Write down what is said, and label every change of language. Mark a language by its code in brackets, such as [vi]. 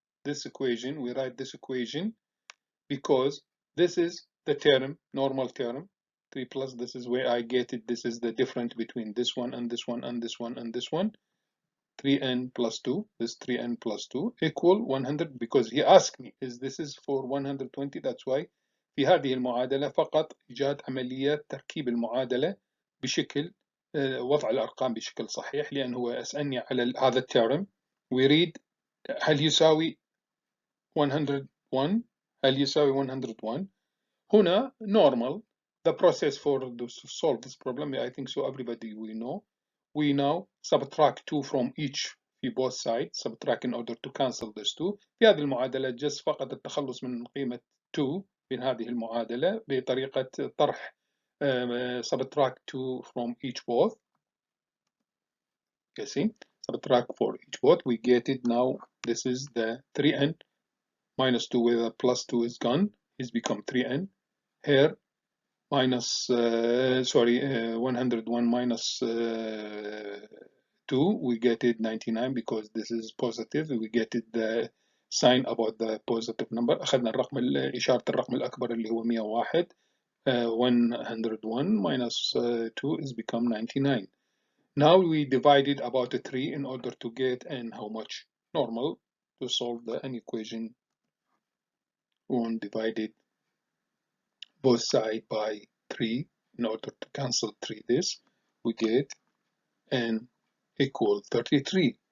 [en] This equation, we write this equation because this is the term, normal term. 3 plus, this is where I get it. This is the difference between this one and this one and this one and this one. 3n plus 2, this 3n plus 2 equal 100, because he asked me is this is for 120. That's why [ar] في هذه المعادلة فقط إيجاد عملية تركيب المعادلة بشكل وضع الأرقام بشكل صحيح، لأنه هو أسألني على هذا التيرم. [en] we read [ar] هل يساوي 101، هل يساوي 101. هنا [en] normal the process for to solve this problem. I think so everybody we know. We now subtract 2 from each [ar] في [en] both sides, subtract in order to cancel this 2. [ar] في هذه المعادلة [en] just [ar] فقط التخلص من قيمة 2 من هذه المعادلة بطريقة طرح [en] subtract 2 from each both. You see, subtract for each both, we get it now. This is the 3n minus 2 where the plus 2 is gone, is become 3n. Here minus 101 minus 2, we get it 99 because this is positive. We get it the sign about the positive number. [ar] أخذنا الرقم إشارة الرقم الأكبر اللي هو 101. [en] 101 minus 2 is become 99. Now we divided about 3 in order to get n how much. Normal to solve an equation. 1 divided both sides by 3 in order to cancel 3 this, we get n equal 33.